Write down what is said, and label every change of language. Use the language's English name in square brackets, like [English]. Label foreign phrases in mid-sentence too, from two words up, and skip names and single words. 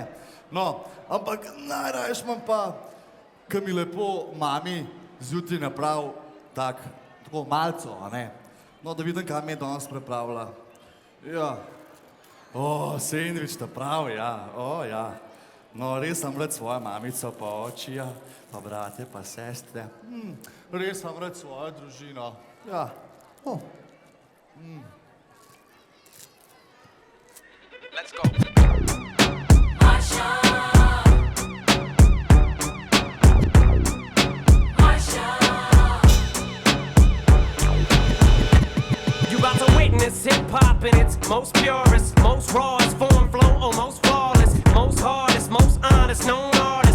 [Slovenian] No, ampak najraješ imam pa, ko mi lepo mami zjutraj napravi tako malco, a ne? No, da vidim, kaj mi je danes pripravila. Ja. Sendvič ta prav, ja. Ja. No, res sem rad svojo mamico, pa očija, pa brate, pa sestre. Res sem rad svojo družino. Ja. [English] Let's go. Hip-hop in its most purest, most rawest form, flow almost flawless, most hardest, most honest, known artist.